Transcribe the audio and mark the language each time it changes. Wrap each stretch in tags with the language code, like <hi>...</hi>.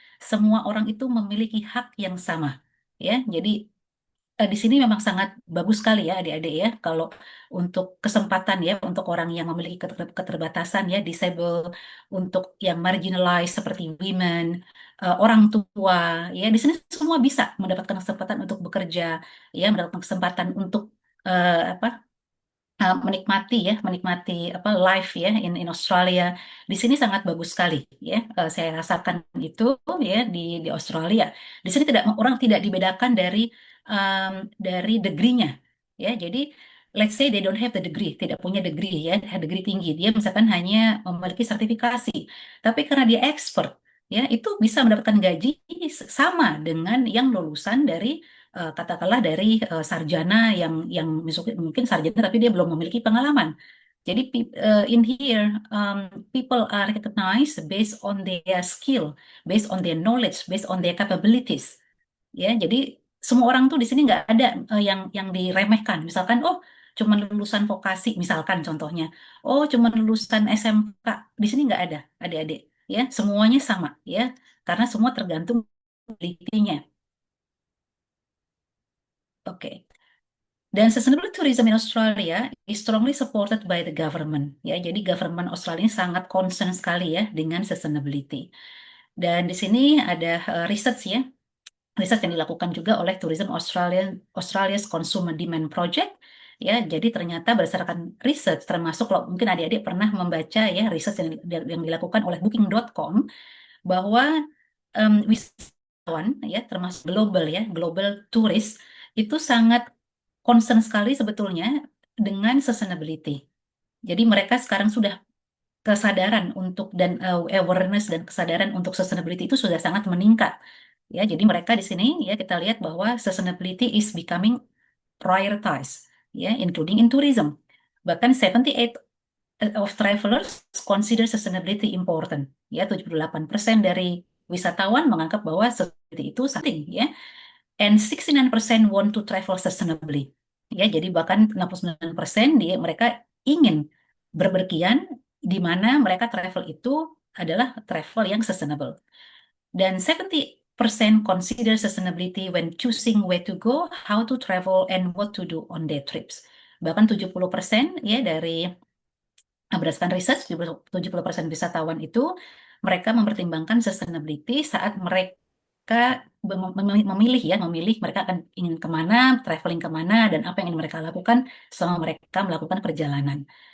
<id>Semua orang itu memiliki hak yang sama. Ya, jadi di sini memang sangat bagus sekali ya adik-adik ya kalau untuk kesempatan ya untuk orang yang memiliki keterbatasan ya disable, untuk yang marginalized seperti women, orang tua ya, di sini semua bisa mendapatkan kesempatan untuk bekerja, ya, mendapatkan kesempatan untuk apa, menikmati apa life ya in Australia. Di sini sangat bagus sekali ya. Saya rasakan itu ya di Australia. Di sini orang tidak dibedakan dari degree-nya ya. Jadi</id> <en>let's say they don't have the degree,</en> <id>tidak punya degree ya, degree tinggi. Dia misalkan hanya memiliki sertifikasi. Tapi karena dia expert ya, itu bisa mendapatkan gaji sama dengan yang lulusan dari katakanlah dari sarjana yang mungkin sarjana tapi dia belum memiliki pengalaman. Jadi</id> <en>in here people are recognized based on their skill, based on their knowledge, based on their capabilities.</en> <id>Ya, jadi semua orang tuh di sini nggak ada yang diremehkan. Misalkan, oh, cuma lulusan vokasi, misalkan contohnya, oh, cuma lulusan SMK. Di sini nggak ada, adik-adik. Ya, semuanya sama, ya, karena semua tergantung ability-nya. Oke. Dan</id> <en>sustainable tourism in Australia is strongly supported by the government.</en> <id>Ya, jadi government Australia sangat concern sekali ya dengan sustainability. Dan di sini ada research ya, riset yang dilakukan juga oleh Tourism Australia's Consumer Demand Project. Ya, jadi ternyata berdasarkan riset, termasuk kalau mungkin adik-adik pernah membaca ya riset yang dilakukan oleh Booking.com bahwa wisatawan ya termasuk global tourist itu sangat concern sekali sebetulnya dengan sustainability. Jadi mereka sekarang sudah kesadaran untuk dan awareness dan kesadaran untuk sustainability itu sudah sangat meningkat. Ya, jadi mereka di sini ya kita lihat bahwa</id> <en>sustainability is becoming prioritized, ya, including in tourism.</en> <id>Bahkan</id> <en>78 of travelers consider sustainability important.</en> <id>Ya, 78% dari wisatawan menganggap bahwa sustainability itu penting, ya.</id> <en>And 69% want to travel sustainably.</en> <id>Ya, jadi bahkan 69% mereka ingin berpergian di mana mereka travel itu adalah travel yang sustainable. Dan</id> <en>70% consider sustainability when choosing where to go, how to travel, and what to do on their trips.</en> <id>Bahkan 70% ya dari berdasarkan riset 70% wisatawan itu mereka mempertimbangkan sustainability saat mereka memilih mereka akan ingin kemana, traveling kemana, dan apa yang ingin mereka lakukan selama mereka melakukan perjalanan.</id>